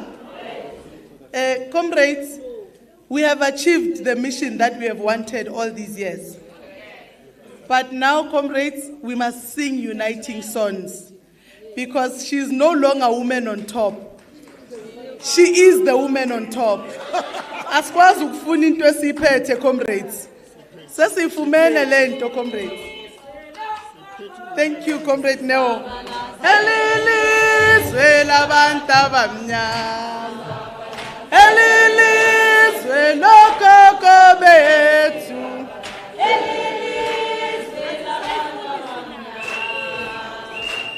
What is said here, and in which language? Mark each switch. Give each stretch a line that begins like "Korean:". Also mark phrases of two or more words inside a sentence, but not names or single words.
English: Comrades, we have achieved the mission that we have wanted all these years. But now, comrades, we must sing uniting songs. because she's no longer woman on top. She is the woman on top.
Xhosa: Asikwazi ukufuna into esiphethe, comrades. Sesifumene lento, comrades.
English: Thank you, Comrade Neo.
Zulu: Elilizwe labantu abamnyama. Elilizwe lokhokho bethu. Elilizwe labantu abamnyama.